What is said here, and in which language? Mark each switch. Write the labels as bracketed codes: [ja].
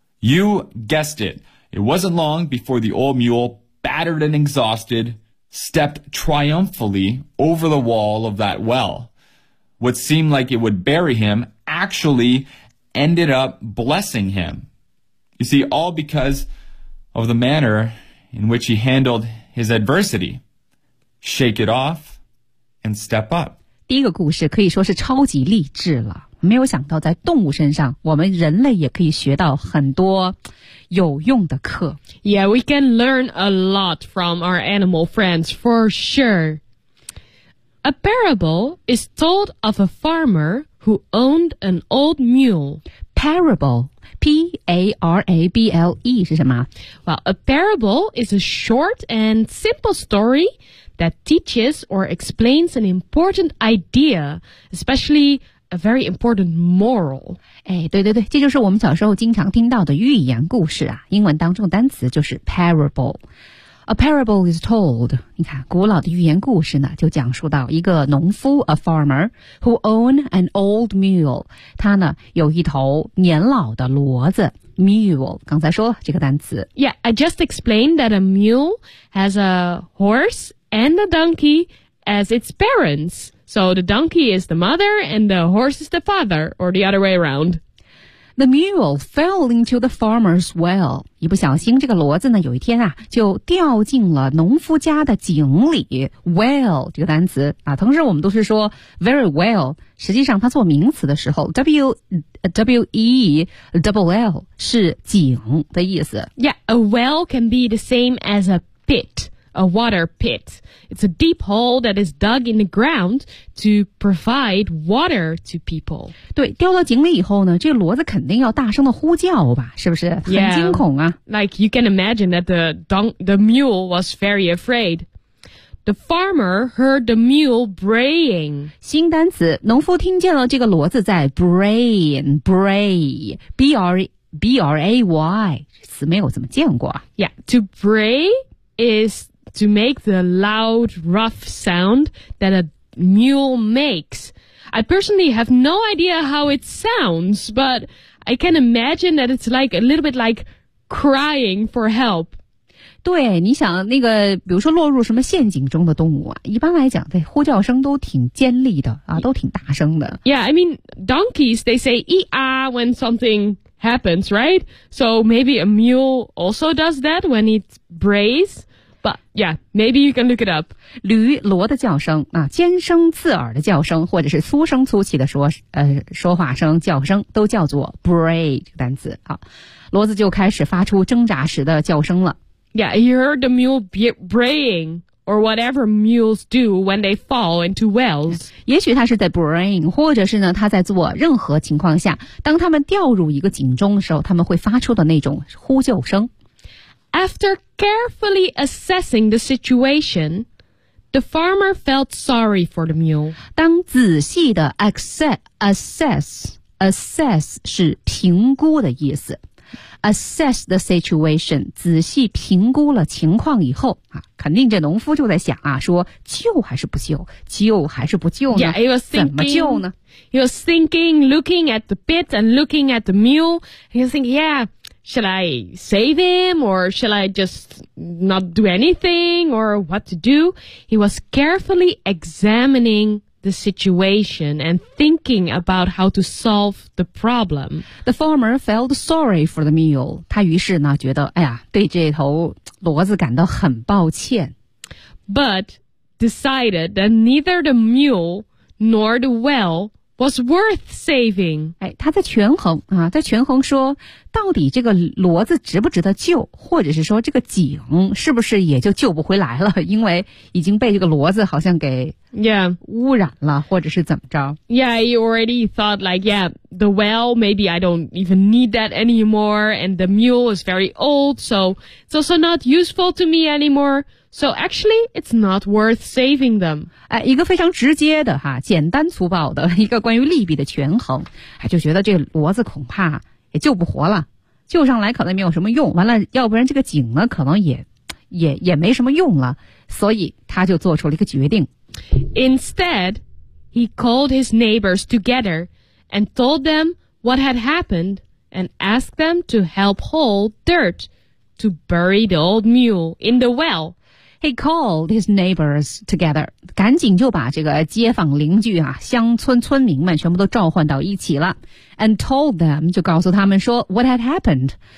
[en] You guessed it. It wasn't long before the old mule, battered and exhausted, stepped triumphantly over the wall of that well. What seemed like it would bury him actually ended up blessing him. You see, all because of the manner in which he handled his adversity. Shake it off and step up. [zh] 第一个故事可以说是超级励志了。没有想到在动物身上我们人类也可以学到很多有用的课。 [en] Yeah, we can learn a lot from our animal friends, for sure. A parable is told of a farmer who owned an old mule. Parable, P-A-R-A-B-L-E [zh] 是什么？ [en] Well, a parable is a short and simple story that teaches or explains an important idea, especially... A very important moral. [zh] 哎，对对对，这就是我们小时候经常听到的寓言故事啊。英文当中单词就是 parable. [en] A parable is told. [zh] 你看，古老的寓言故事呢，就讲述到一个农夫 ， [en] a farmer who owned an old mule. [zh] 他呢有一头年老的骡子 ，mule. 刚才说了这个单词。 [en] Yeah, I just explained that a mule has a horse and a donkey as its parents.So the donkey is the mother and the horse is the father, or the other way around. The mule fell into the farmer's well. [zh] 一不小心这个骡子呢有一天啊就掉进了农夫家的井里。 Well, 这个单词啊同时我们都是说 [en] very well, [zh] 实际上它做名词的时候 W-E-L-L 是井的意思。 [en] Yeah, a well can be the same as a pit. A water pit. It's a deep hole that is dug in the ground to provide water to people. [zh] 对，掉到井里以后呢，这骡子肯定要大声的呼叫吧，是不是？很惊恐啊。 [en] Yeah. Like you can imagine that the mule was very afraid. The farmer heard the mule braying. [zh] 新单词，农夫听见了这个骡子在 bray, B-R-A-Y, 词没有怎么见过。 [en] Yeah, to bray is... To make the loud, rough sound that a mule makes. I personally have no idea how it sounds, but I can imagine that it's like a little bit like crying for help. [zh] 对，你想那个，比如说落入什么陷阱中的动物啊，一般来讲，这呼叫声都挺尖利的啊，都挺大声的。 [en] Yeah, I mean, donkeys, they say ee-ah when something happens, right? So maybe a mule also does that when it brays. But yeah, maybe you can look it up. [zh] 驴骡的叫声啊，尖声刺耳的叫声，或者是粗声粗气的说话声叫声，都叫做 bray 这个单词。好，骡子就开始发出挣扎时的叫声了。 [en] Yeah, you heard the mule braying. Or whatever mules do when they fall into wells. [zh] 也许他是在 brain, 或者是呢他在做任何情况下当他们掉入一个井中的时候他们会发出的那种呼救声。 [en] After carefully assessing the situation, the farmer felt sorry for the mule. [zh] 当仔细的 assess 是评估的意思。 [en] Assess the situation, [zh] 仔细评估了情况以后啊，肯定这农夫就在想啊，说救还是不救，救还是不救呢？ [en] Yeah, he was thinking, [zh] 怎么救呢？ [en] He was thinking, looking at the pit and looking at the mule. He was thinking, yeah, shall I save him or shall I just not do anything or what to do? He was carefully examining. The situation and thinking about how to solve the problem. The farmer felt sorry for the mule. [zh] 他于是呢觉得哎呀对这头骡子感到很抱歉。 [en] But decided that neither the mule nor the well was worth saving. [zh] 哎他在权衡啊在权衡说到底这个骡子值不值得救或者是说这个井是不是也就救不回来了因为已经被这个骡子好像给 [en] Yeah. [zh] 污染了或者是怎么着 [en] Yeah, you already thought like, yeah, the well, maybe I don't even need that anymore, and the mule is very old, so it's also not useful to me anymore, so actually, it's not worth saving them. [zh] 哎，一个非常直接的哈，简单粗暴的一个关于利弊的权衡，就觉得这骡子恐怕也救不活了，救上来可能没有什么用，完了，要不然这个井呢，可能也没什么用了，所以他就做出了一个决定。 [en] Instead, he called his neighbors together and told them what had happened and asked them to help haul dirt to bury the old mule in the well. He called his neighbors together. [zh] 赶紧就把这个街坊邻居啊，乡村村民们全部都召唤到一起了。 [en] And told them, [zh] 就告诉他们说 [en] what had happened.